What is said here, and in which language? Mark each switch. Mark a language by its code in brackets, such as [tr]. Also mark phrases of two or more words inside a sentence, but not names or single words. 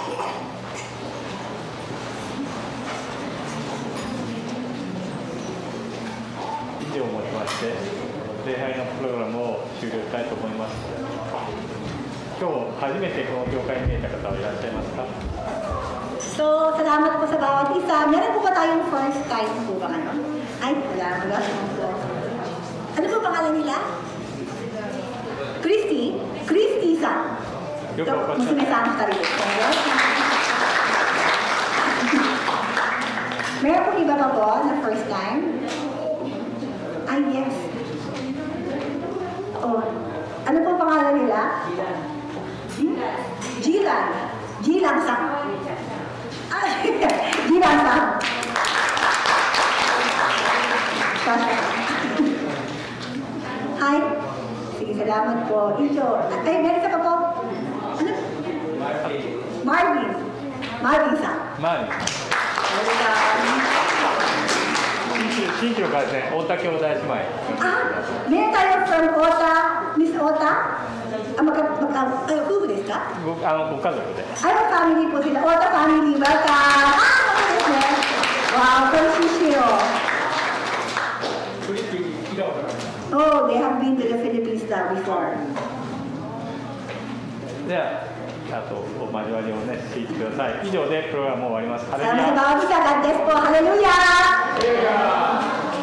[ja] 以上をもちまして礼拝のプログラムを終了したいと思います。今日初めてこの教会に見えた方はいらっしゃいますか？ [tl] So, salamat po sa bawat isa. Meron po ba tayong [en] first time [tl] po ba ngayon? Ay, wala po. Ano po pangalan nila? Christy? Christy-san. Musume-san ka rin. Meron po iba pa po na [en] first time? [tl] Ay, yes. Oh, ano po pangalan nila? Jilan. Jilan-san. Ay, Jilan-san. Hi. Sige, salamat po. Ito. Ay, meron ka pa po? Ano? Marvin. Marvin-san. [ja] 新居からですね、太田兄弟姉妹。 [tl] meron tayo [en] from Ota, Miss Ota? [ja] 夫婦ですか？ご家族で。 [tl] family po sila. [en] Ota family, welcome! Wow, Francisco. Oh, they have been to the Philippines before. [ja] では、あとお交わりをね、していってください。以上でプログラムを終わります。ハレル [tl] Salamat [ja] ヤ。 [tl] sa bawat isa. [en] God bless [tl] po. Hallelujah!